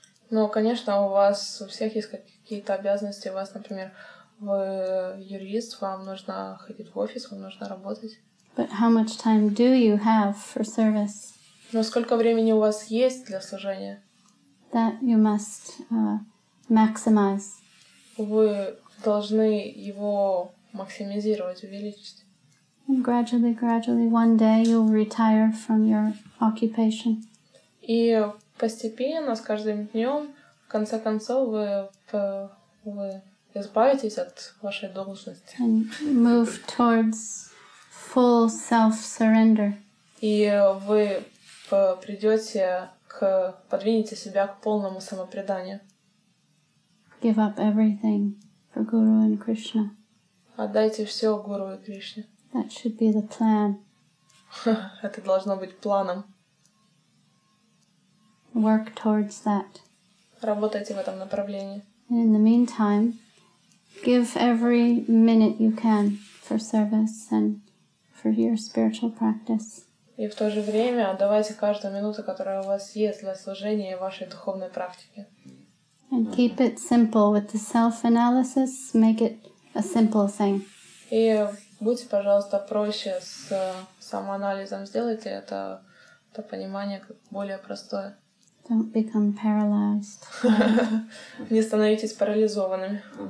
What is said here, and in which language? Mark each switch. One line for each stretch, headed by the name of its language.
Russian: Ну, конечно, у всех есть какие-то обязанности. У вас, например, вы юрист, вам нужно ходить в офис, вам нужно работать.
English: But how much time do you have for service?
Russian: Но сколько времени у вас есть для служения?
English: That you must maximize.
Russian: Вы должны его максимизировать, увеличить.
English: And gradually, one day you'll retire from your occupation.
Russian: И постепенно, с каждым днем, в конце концов, вы избавитесь от вашей должности.
English: And move towards full self-surrender.
Russian: И вы подвинете себя к полному самопреданию.
English: Give up everything for Guru and Krishna.
Russian: Отдайте все Гуру и Кришне.
English: That should be the plan.
Russian: Это должно быть планом.
English: Work towards that.
Russian: Работайте в этом направлении.
English: And in the meantime, give every minute you can for service and for your spiritual practice.
Russian: И в то же время отдавайте каждую минуту, которая у вас есть для служения и вашей духовной практики.
English: And keep it simple with the self-analysis. Make it a simple thing.
Russian: И будьте, пожалуйста, проще с самоанализом. Сделайте это понимание как более простое.
English: Don't become paralyzed.
Russian: Не становитесь парализованными.